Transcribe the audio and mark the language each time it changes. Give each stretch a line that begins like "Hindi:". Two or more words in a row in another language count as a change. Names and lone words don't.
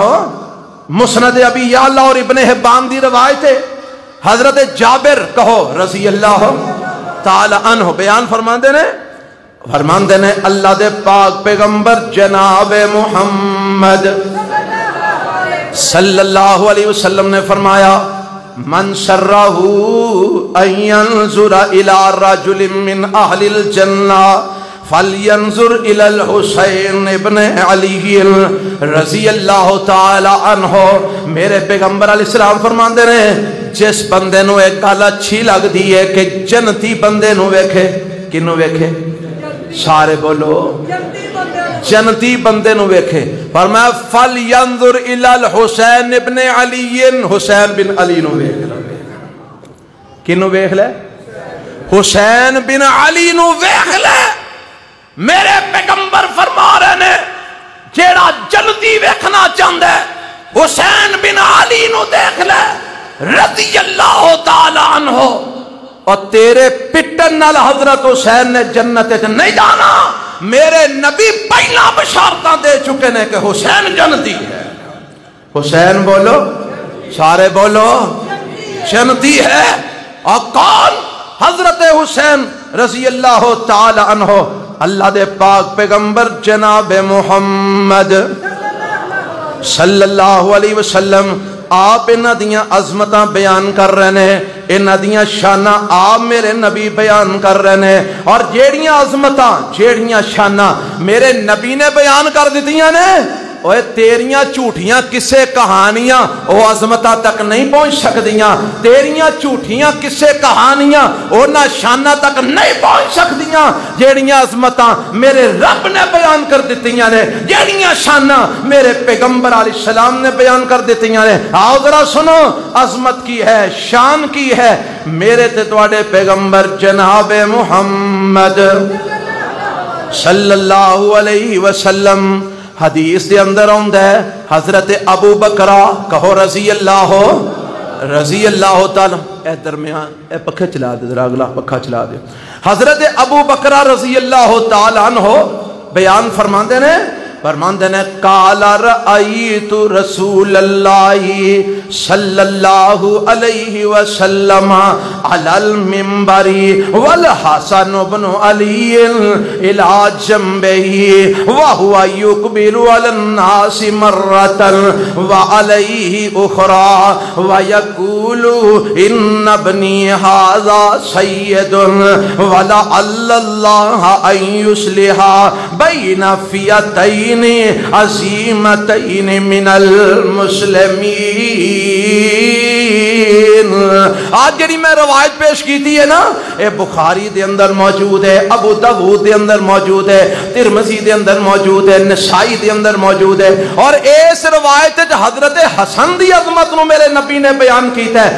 Punjabi: مسند ابی یعلا اور ابن حبان دی روایت ہے، حضرت جابر کہو رضی اللہ تعالیٰ عنہ بیان فرماندے نے اللہ دے پاک پیغمبر جناب محمد
Arabic: صلی اللہ علیہ وسلم
Punjabi: نے فرمایا
Arabic: من سرہ ان ینظر الى رجل من اہل الجنہ فَلْيَنْظُرْ إِلَى الْحُسَيْنِ ابن علی رضی اللہ تعالی عنہ۔
Punjabi: میرے پیغمبر علیہ السلام فرماندے نے جس بندے نو ایک گل اچھی لگ دی ہے کہ جنتی بندے نو ویکھے، کنو ویکھے؟ سارے بولو جنتی بندے نو ویکھے، فرمایا
Arabic: فَلْيَنْظُرْ إِلَى الْحُسَيْنِ ابن علی،
Punjabi: حسین بن علی نو ویکھ لے۔ کنو ویکھ لے؟ حسین بن علی نو ویکھ لے۔ میرے پیغمبر فرما رہے نے جیڑا جلدی ویکھنا چاہندے حسین بن علی نو دیکھ لے رضی اللہ تعالی عنہ۔ اور تیرے پٹن نال حضرت حسین نے جنت نہیں جانا. میرے نبی پہلا بشارتاں دے چکے نے کہ حسین جنتی ہے. حسین بولو سارے بولو جنتی ہے. اور کون؟ حضرت حسین رضی اللہ تعالی عنہ. اللہ دے پاک پیغمبر جناب محمد صلی اللہ علیہ وسلم آپ انہاں دیاں عظمتاں بیان کر رہے ہیں, انہاں دیاں شاناں آپ میرے نبی بیان کر رہے ہیں. اور جیڑیاں عظمتاں جیڑیاں شاناں میرے نبی نے بیان کر دیتیاں نے, اوے تیریاں جھوٹیاں کسے کہانیاں او عظمتاں تک نہیں پہنچ سکدیاں. تیریاں جھوٹیاں کسے کہانیاں اونا شاناں تک نہیں پہنچ سکدیاں جیڑیاں عظمتاں میرے رب نے بیان کر دیتیاں نے, جیڑیاں شاناں میرے پیغمبر علیہ السلام نے بیان کر دیتیاں نے. آؤ ذرا سنو عظمت کی ہے, شان کی ہے میرے تے تواڈے پیغمبر جناب محمد صلی اللہ علیہ وسلم. حدیث دے اندر آندا ہے حضرت ابو بکرہ کہو رضی اللہ تعالی. اے درمیان اے پکھے چلا دے ذرا, اگلا پکھا چلا دے. حضرت ابو بکرہ رضی اللہ تعالی عنہ بیان فرماندے نے قال
Arabic: رأیت رسول اللہ صلی اللہ علیہ وسلم علی المنبر والحسن بن علی الى جنبه وهو يقبل على الناس مرة وعليه أخرى ويقول إن ابني هذا سيد ولعل الله أن يصلح بين فئتين عظیمتین من المسلمین.
Punjabi: آج جڑی میں روایت پیش کی تھی ہے نا, اے بخاری دے اندر موجود ہے, ابو داؤد دے اندر موجود ہے, ترمذی دے اندر موجود ہے, نسائی دے اندر موجود ہے. اور اس روایت حضرت حسن دی عظمت نو میرے نبی نے بیان کیتا ہے.